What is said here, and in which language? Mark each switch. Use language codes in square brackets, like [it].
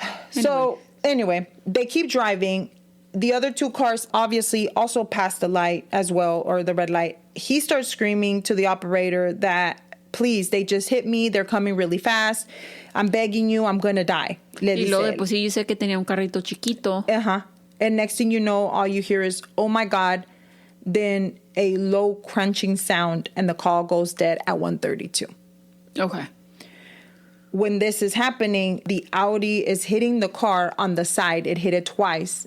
[en] So anyway, they keep driving. The other 2 cars obviously also pass the light as well, or the red light. He starts screaming to the operator that, please, they just hit me. They're coming really fast. I'm begging you. I'm going to die. Le [es] Y luego después sí dice que tenía un carrito chiquito. [en] And next thing you know, all you hear is, oh my God. Then a low crunching sound and the call goes dead at 1:32. Okay. When this is happening, the Audi is hitting the car on the side. It hit it twice.